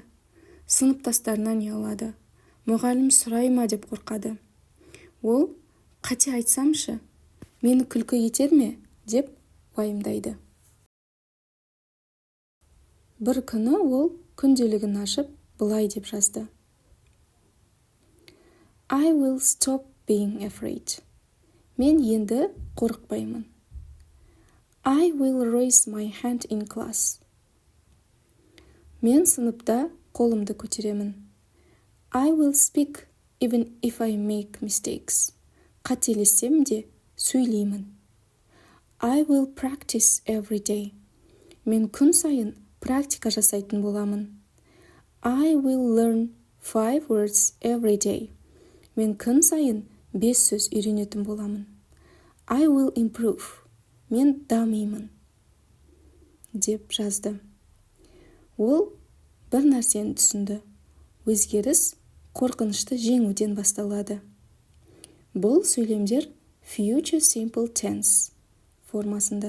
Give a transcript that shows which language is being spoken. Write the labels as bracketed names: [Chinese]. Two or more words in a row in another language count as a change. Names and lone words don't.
[Kazakh] Сыныптастарынан ұялады. Мұғалім сұрай ма деп қорқады. Ол қате айтсамшы, мені күлкі етер ме деп уайымдайды. Бір күні ол күнделігін ашып былай деп жазды. [English] I will stop being afraid. [Kazakh] Мен енді қорықпаймын. [English] I will raise my hand in class. [Kazakh] Мен сыныпта қолымды көтеремін. [English] I will speak even if I make mistakes. [Kazakh] Қателессем де сөйлеймін. [English] I will practice every day. [Kazakh] Мен күн сайын практика жасайтын боламын. [English] I will learn 5 words every day. [Kazakh] Мен күн сайын 5 сөз үйренетін боламын. [English] I will improve. [Kazakh] Мен дамимын. Деп жазды. Ол бір нәрсені түсінді. Өзгеріс қорқынышты жеңуден басталады. Бұл сөйлемдер [English] future simple tense [Kazakh] формасында.